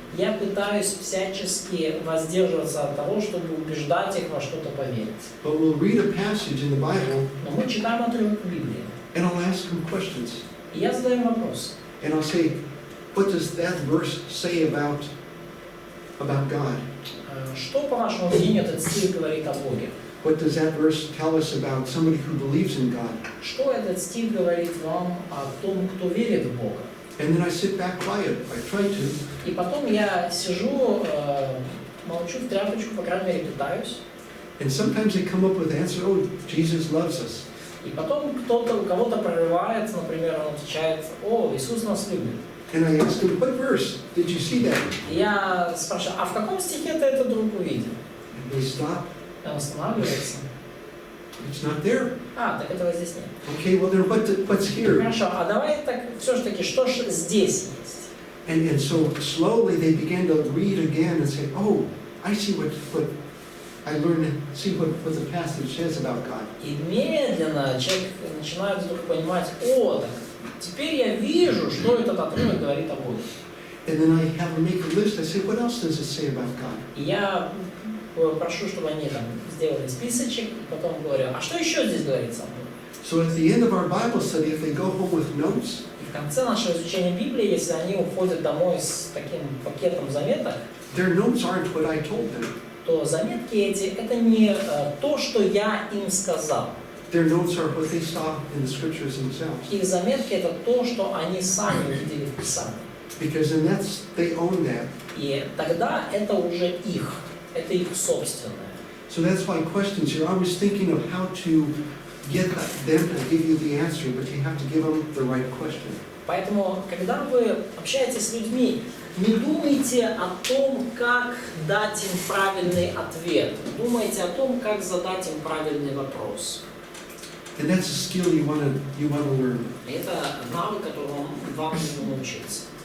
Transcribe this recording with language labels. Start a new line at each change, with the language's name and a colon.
Russian: Я пытаюсь всячески воздерживаться от того, чтобы убеждать их во что-то поверить.
English: But we'll read a passage in the Bible,
Russian: Но мы читаем отрывок Библии,
English: and I'll ask them questions.
Russian: и я задаю им вопрос.
English: And I'll say, what does that verse say about God?
Russian: Что, по вашему мнению, этот стих говорит о Боге?
English: What does that verse tell us about somebody who believes in God?
Russian: Что этот стих говорит вам о том, кто верит в Бога?
English: And then I sit back quiet. I try to.
Russian: И потом я сижу, молчу в тряпочку, по крайней мере, пытаюсь.
English: And sometimes they come up with the answer, oh, Jesus loves us.
Russian: И потом у кого-то прорывается, например, он отвечает: «О, Иисус нас любит».
English: And I asked him, what verse did you see that?
Russian: И я спрашиваю: а в каком стихе ты это вдруг увидел?
English: And they stopped.
Russian: И он останавливается.
English: It's not there.
Russian: А, так этого здесь нет.
English: Okay, well then what's here?
Russian: Хорошо, а давай так все-таки, что ж здесь есть?
English: And so slowly they began to read again and say, oh, I see what I learned, see what the passage says about God.
Russian: И медленно человек начинает вдруг понимать: о, так теперь я вижу, что этот отрывок говорит о Боге.
English: And then I have them make a list. I say, what else does it say about God?
Russian: И я прошу, чтобы они там сделали списочек, и потом говорю: а что еще здесь говорится о Боге?
English: So at the end of our Bible study, if they go home with notes,
Russian: И в конце нашего изучения Библии, если они уходят домой с таким пакетом заметок,
English: their notes aren't what I told them.
Russian: то заметки эти — это не то, что я им сказал.
English: Their notes are what they saw in the scriptures themselves.
Russian: Их заметки — это то, что они сами увидели в Писании.
English: Because then they own that.
Russian: И тогда это уже их, это их собственное.
English: So that's why questions, you're always thinking of how to get them to give you the answer, but you have to give them the right question.
Russian: Поэтому, когда вы общаетесь с людьми, не думайте о том, как дать им правильный ответ. Думайте о том, как задать им правильный вопрос.
English: And that's a skill you want to learn.
Russian: И это навык, которому вам нужно научиться.